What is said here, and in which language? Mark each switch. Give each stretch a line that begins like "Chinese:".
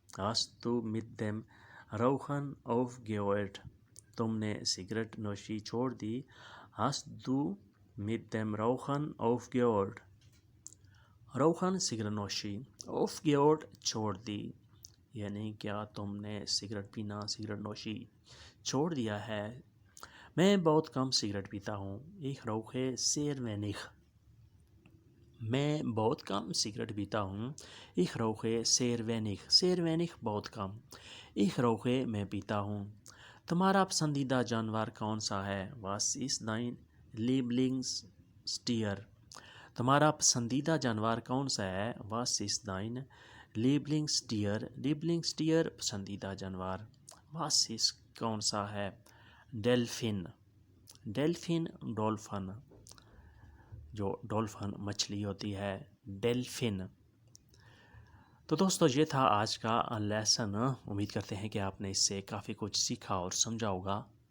German: Hast du mit dem Rauchen aufgehört.
Urdu: تم نے cigarette نوشی چھوڑ دی.
German: Hast du mit dem Rauchen aufgehört.
Urdu: Rauchen cigarette نوشی، aufgehört چھوڑ دی. یعنی کیا تم نے سگریٹ پینا، سگریٹ نوشی چھوڑ دیا ہے. میں بہت کم سگریٹ پیتا ہوں.
German: Ich rauche sehr wenig.
Urdu: میں بہت کم سگریٹ پیتا ہوں.
German: Ich rauche sehr wenig. sehr wenig
Urdu: بہت کم.
German: Ich rauche
Urdu: میں پیتا ہوں. تمہارا پسندیدہ جانور کون سا ہے.
German: Was ist dein Lieblingstier.
Urdu: تمہارا پسندیدہ جانور کون سا ہے.
German: Was ist dein Lieblingstier.
Urdu: Lieblingstier پسندیدہ جانور.
German: Was ist
Urdu: کون سا ہے.
German: Delfin.
Urdu: Delfin ڈولفن، جو ڈولفن مچھلی ہوتی ہے. ڈیلفن. تو دوستو یہ تھا آج کا لیسن. امید کرتے ہیں کہ آپ نے اس سے کافی کچھ سیکھا اور سمجھا ہوگا.